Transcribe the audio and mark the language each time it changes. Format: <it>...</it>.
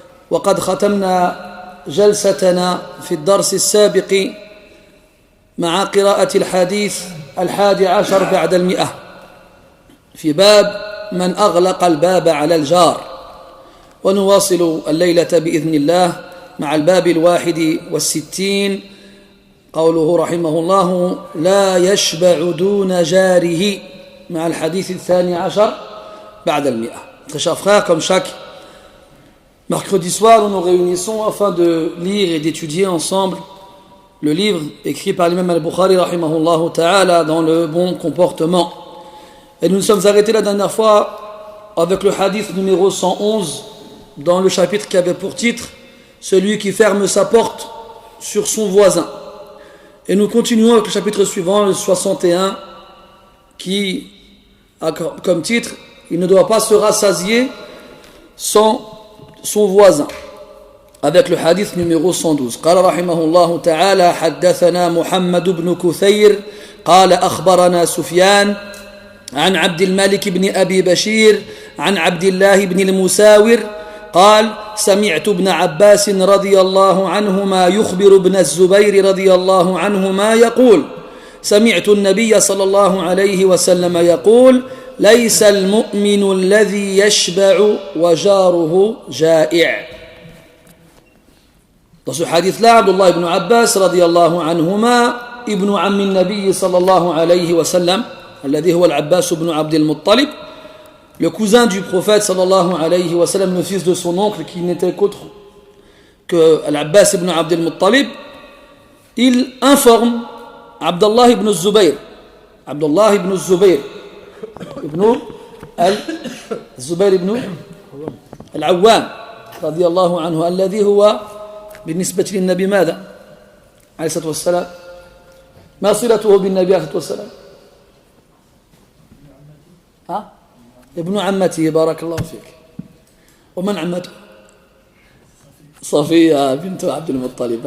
<ar>وقد ختمنا جلستنا في الدرس السابق مع قراءة الحديث 11 بعد 100 في باب من أغلق الباب على الجار، ونواصل الليلة بإذن الله مع الباب 61، قوله رحمه الله: لا يشبع دون جاره، مع الحديث 12 بعد 100.</ar> <fr>Très chers frères, comme chaque mercredi soir, nous nous réunissons afin de lire et d'étudier ensemble le livre écrit par l'imam al-Bukhari rahimahullah ta'ala dans le bon comportement. Et nous nous sommes arrêtés la dernière fois avec le hadith numéro 111 dans le chapitre qui avait pour titre celui qui ferme sa porte sur son voisin. Et nous continuons avec le chapitre suivant, le 61, qui a comme titre il ne doit pas se rassasier sans son voisin, avec le hadith numéro 112.</fr> <ar>قال رحمه الله تعالى: حدثنا محمد بن كثير قال أخبرنا سفيان عن عبد الملك بن أبي بشير عن عبد الله بن المساور قال: سمعت ابن عباس رضي الله عنهما يخبر ابن الزبير رضي الله عنهما يقول: سمعت النبي صلى الله عليه وسلم يقول: ليس المؤمن الذي يشبع وجاره جائع.</ar> <fr>Dans ce hadith-là, Abdullah ibn Abbas radiyallahu anhuma,</fr> <ar>ibn ammi nabi sallallahu alayhi wa sallam, alladhi huwa</ar> <fr>al-Abbas ibn Abd al-Muttalib, le cousin du prophète sallallahu alayhi wa sallam, le fils de son oncle qui n'était qu'autre que al-Abbas ibn Abd al-Muttalib, il informe Abdullah ibn Zubayr, Abdullah ibn Zubayr ibn al-Zubayr ibn</fr> <ar>al-Awwam radiyallahu anhu, alladhi huwa بالنسبة للنبي ماذا؟ عليه الصلاة والسلام، ما صلته بالنبي عليه الصلاة والسلام؟ ابن عمته، بارك الله فيك. ومن عمته؟ صفية بنت عبد المطلب.</ar>